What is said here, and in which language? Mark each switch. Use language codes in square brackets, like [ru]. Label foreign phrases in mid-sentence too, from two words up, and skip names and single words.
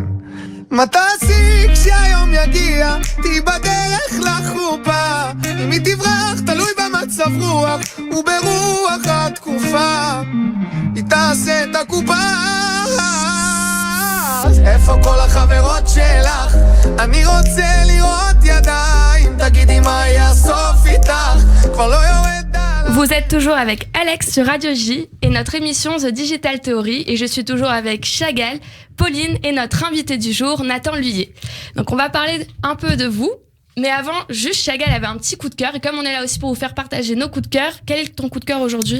[he] מה תעשי כשהיום יגיע, תהי בדרך לחופה, אם היא תברח תלוי במצב רוח וברוח התקופה, היא תעשה את הקופה. איפה כל החברות שלך? אני רוצה לראות ידיים, תגידי מה יהיה הסוף איתך, כבר לא יורד. [fr] Vous êtes toujours avec Alex sur Radio J et notre émission The Digital Theory, et je suis toujours avec Chagall, Pauline et notre invité du jour, Nathan Lhuillier. Donc on va parler un peu de vous, mais avant, juste Chagall avait un petit coup de cœur, et comme on est là aussi pour vous faire partager nos coups de cœur, quel est ton coup de cœur aujourd'hui?